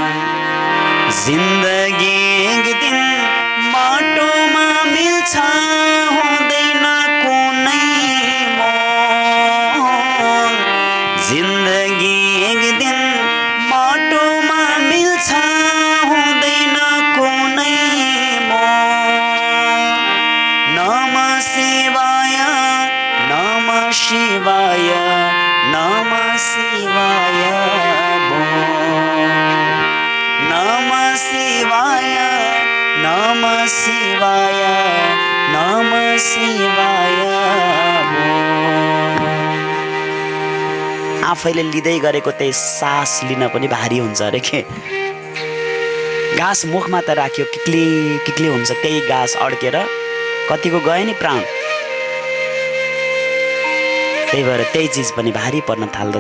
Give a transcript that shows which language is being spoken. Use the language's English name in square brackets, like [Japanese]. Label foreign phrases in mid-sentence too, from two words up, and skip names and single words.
[Nepali] जिन्दगी एक दिन माटोमा मिल्छ, हुँदैन कुनै मोल। जिन्दगी एक दिन माटोमा मिल्छ, हुँदैन कुनै मोल। [Sanskrit] नमः शिवाय, नमः शिवाय, नमः शिवाय बोल। नमः शिवाय, नमः शिवाय, नमः शिवाय बोल। [Nepali] आफैले लिँदै गरेको त्यही सास लिन पनि भारी हुन्छ अरे के। घाँस मुखमा त राख्यो किक्ली किक्ली हुन्छ, त्यही घाँस अड्केर कतिको गयो नि प्राण। त्यही भएर त्यही चिज पनि भारी पर्न थाल्दछ।